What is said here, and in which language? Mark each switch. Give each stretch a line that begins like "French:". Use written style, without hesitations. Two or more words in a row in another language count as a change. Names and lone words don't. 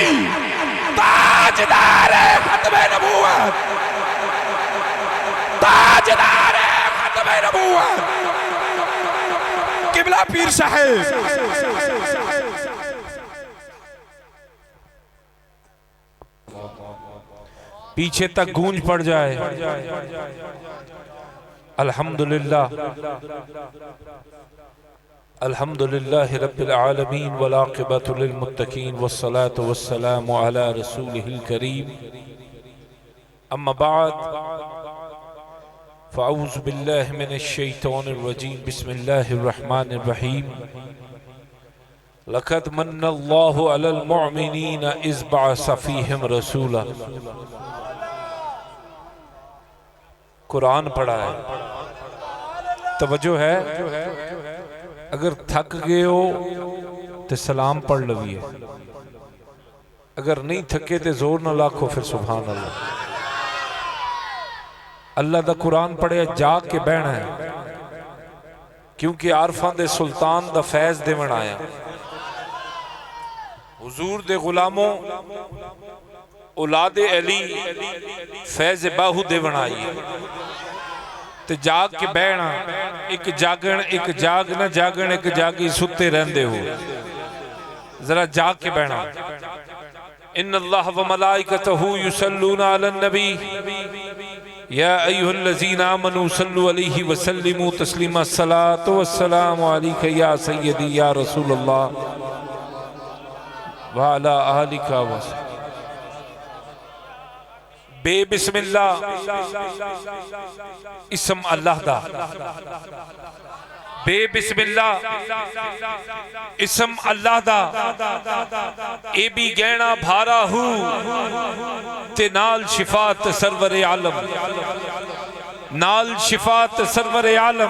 Urdu: تاجدارِ ختمِ نبوت، تاجدارِ ختمِ نبوت قبلہ پیر صاحب. پیچھے تک گونج پڑ جائے.
Arabic: الحمد لله، الحمد لله رب العالمين والعاقبة للمتقين والصلاة والسلام على رسوله الكريم. أما بعد فأعوذ بالله من الشيطان الرجيم. بسم الله الرحمن الرحيم. لقد من الله على المؤمنين إذ بعث فيهم رسولا.
Urdu: قرآن پڑھا ہے، توجہ ہے.
Punjabi: اگر تھک گئے ہو تو سلام پڑھ لویئے، اگر نہیں تھکے تو زور نہ لاکھو پھر
Arabic: سبحان الله.
Punjabi: اللہ دا قرآن پڑھے جاگ کے بہنا ہے، کیونکہ عارفاں دے سلطان دا فیض دیون آیا. حضور دے غلاموں اولادِ علی فیض باہو دیون آئی تے جاگ کے بہنا. اک جاگن اک جاگ نہ جاگن، اک جاگی ستے رہندے ہو، ذرا جاگ کے بہنا.
Arabic: إن الله وملائكته يصلون على النبي يا أيها الذين آمنوا صلوا عليه وسلموا تسليما. الصلاة والسلام عليك يا سيدي يا رسول الله وعلى آلك و
Punjabi: ب بسم اللہ اسم اللہ دا، ب بسم اللہ اسم اللہ دا. اے وی گہنا بھارا ہو تے نال صفات سرورِ عالم، نال صفات سرورِ عالم.